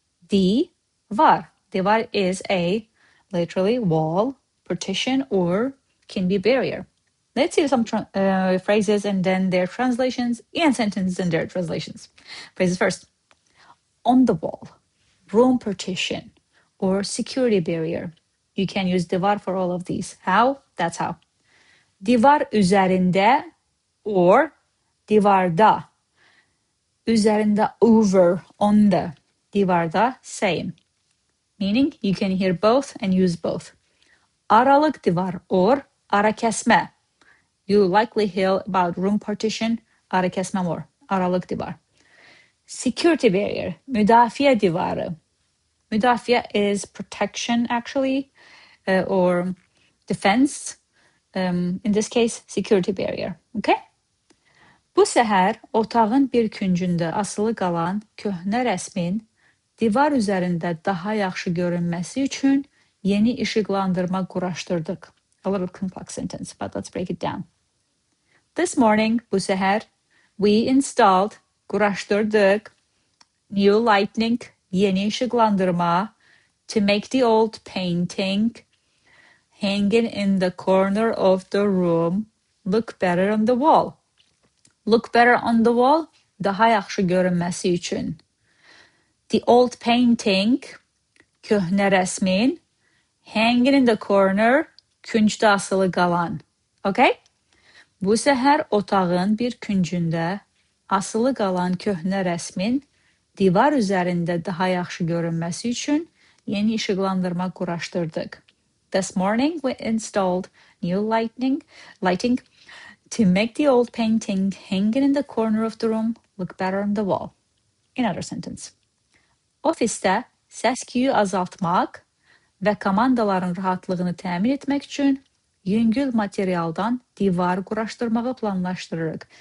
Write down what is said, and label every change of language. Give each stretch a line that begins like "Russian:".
English: Divar. Divar is a literally wall, partition, or can be barrier. Let's see some phrases and then their translations and sentences and their translations. Phrases first. On the wall, room partition, or security barrier. You can use divar for all of these. How? That's how.
Azerbaijani: Divar üzərində or divarda.
English: Üzərində, over, on the. Divarda, same. Meaning you can hear both and use both.
Azerbaijani: Aralıq DİVAR or ara kəsmə.
English: You likely hear about room partition,
Azerbaijani: ara kəsmə
English: more.
Azerbaijani: Aralıq DİVAR.
English: Security barrier,
Azerbaijani: Müdafiə DİVARı.
English: Müdafiə is protection actually, or defense. In this case, security barrier. Okay?
Azerbaijani: Bu səhər otağın bir küncündə asılı qalan köhnə rəsmin divar üzərində daha yaxşı görünməsi üçün yeni işıqlandırma quraşdırdıq.
English: A little complex sentence, but let's break it down. This morning,
Azerbaijani: bu səhər,
English: we installed,
Azerbaijani: quraşdırdıq,
English: new lighting,
Azerbaijani: yeni işıqlandırma,
English: to make the old painting hanging in the corner of the room look better on the wall. Look better on the wall,
Azerbaijani: daha yaxşı görünməsi üçün.
English: The old painting,
Azerbaijani: köhnə rəsmin,
English: hanging in the corner,
Azerbaijani: küncdə asılı qalan.
English: Okay?
Azerbaijani: Bu səhər otağın bir küncündə asılı qalan köhnə rəsmin divar üzərində daha yaxşı görünməsi üçün yeni işıqlandırma quraşdırdıq.
English: This morning we installed new lighting to make the old painting hanging in the corner of the room look better on the wall. Another sentence.
Azerbaijani: Ofisdə səs-küyü azaltmaq və komandaların rahatlığını təmin etmək üçün yüngül materialdan divar quraşdırmağı planlaşdırırıq.